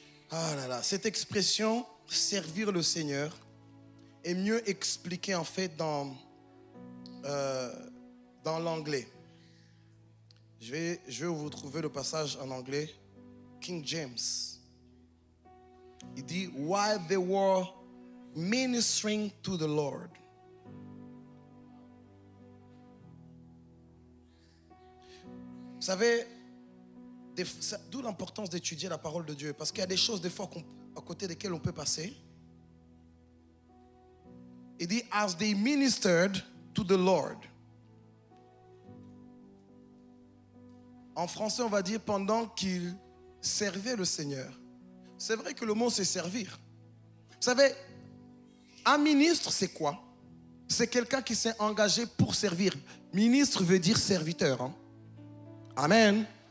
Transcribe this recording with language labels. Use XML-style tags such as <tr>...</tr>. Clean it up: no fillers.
<fr>Ah là là, cette expression, servir le Seigneur, est mieux expliquée en fait dans l'anglais. Je vais vous trouver le passage en anglais. King James. Il dit,</fr> <en>while they were ministering to the Lord.</en> <fr>Vous savez, d'où l'importance d'étudier la parole de Dieu. Parce qu'il y a des choses des fois à côté desquelles on peut passer. Il dit,</fr> <en>as they ministered to the Lord.</en> <fr>En français, on va dire pendant qu'ils servaient le Seigneur. C'est vrai que le mot, c'est servir. Vous savez, un ministre, c'est quoi? C'est quelqu'un qui s'est engagé pour servir. Ministre veut dire serviteur. Hein? Amen.</fr>